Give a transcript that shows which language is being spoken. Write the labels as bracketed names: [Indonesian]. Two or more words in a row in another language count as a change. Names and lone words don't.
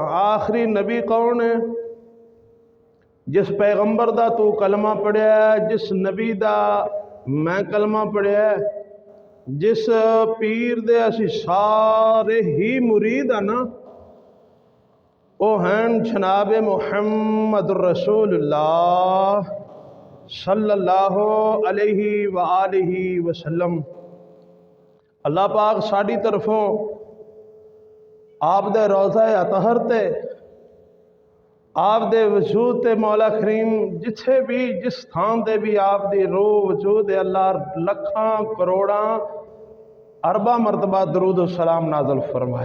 [Urdu] آخری نبی کون ہے? [Punjabi] جس پیغمبر دا توں کلمہ پڑھیا، جس نبی دا میں کلمہ پڑھیا، جس پیر دے اسی سارے ہی مرید ہاں نا، او ہن جناب محمد [Arabic] رسول الله صلى الله عليه وآله وسلم. [Punjabi] اللہ پاک ساڈی طرفوں آپ دے روضہ اطہر تے آپ دے وجود تے مولا کریم جتھے وی جس استھان تے وی آپ دی روح وجود اللہ لکھاں کروڑاں اربا مرتبہ درود سلام نازل فرمائے.